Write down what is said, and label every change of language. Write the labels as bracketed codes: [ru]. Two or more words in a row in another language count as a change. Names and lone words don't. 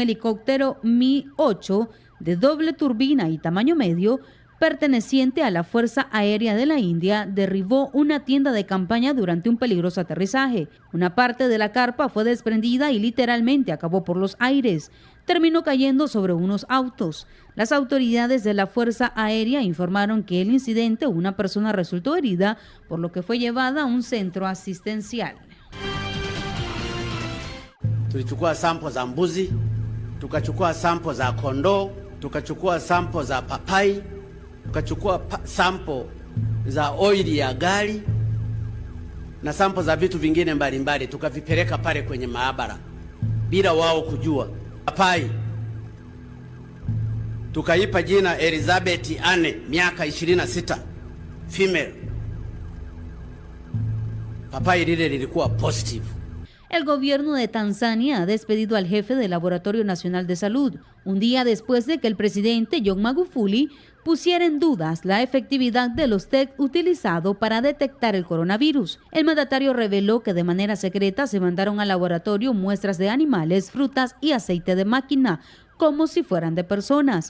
[es] helicóptero Mi-8 de doble turbina y tamaño medio, perteneciente a la Fuerza Aérea de la India, derribó una tienda de campaña durante un peligroso aterrizaje. Una parte de la carpa fue desprendida y literalmente acabó por los aires. Terminó cayendo sobre unos autos. Las autoridades de la Fuerza Aérea informaron que el incidente, una persona resultó herida, por lo que fue llevada a un centro asistencial. [sw] Tulichukua sample za mbuzi, tukachukua sample za kondoo, tukachukua sample za papai, tukachukua sample za oili ya gari na sample za vitu vingine mbalimbali, tukavipeleka pale kwenye maabara bila wao kujua. Papai tukaipa jina Elizabeth Anne, miaka 26, female. Papai lile lilikuwa positive. [es] El gobierno de Tanzania ha despedido al jefe del Laboratorio Nacional de Salud, un día después de que el presidente John Magufuli pusiera en dudas la efectividad de los test utilizados para detectar el coronavirus. El mandatario reveló que de manera secreta se mandaron al laboratorio muestras de animales, frutas y aceite de máquina, como si fueran de personas.